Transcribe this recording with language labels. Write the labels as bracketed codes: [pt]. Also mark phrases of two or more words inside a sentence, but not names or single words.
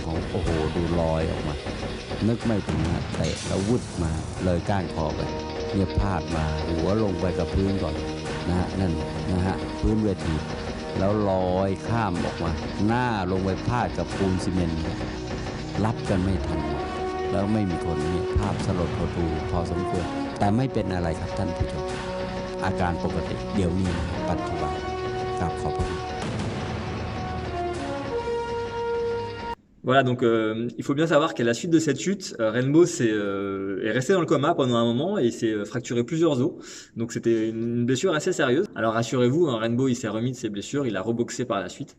[th] ของโอ้โหดูลอยออกมานึกไม่ถึงนะเตะแล้ววุดมาเลยก้านคอไปเนี่ยพลาดมาหัวลงไปกับพื้นก่อนนะฮะนั่นนะฮะพื้นเวทีแล้วลอยข้ามออกมาหน้าลงไปพาดกับปูนซีเมนต์รับกันไม่ทันแล้วไม่มีคนนี่ภาพสลดหดหู่พอสมควรแต่ไม่เป็นอะไรครับท่านผู้ชมอาการปกติเดี๋ยวนี้ปัจจุบันครับขอบคุณ [fr] Voilà, donc il faut bien savoir qu'à la suite de cette chute, Rainbow est resté dans le coma pendant un moment et il s'est fracturé plusieurs os. Donc c'était une blessure assez sérieuse. Alors rassurez-vous, hein, Rainbow il s'est remis de ses blessures, il a reboxé par la suite.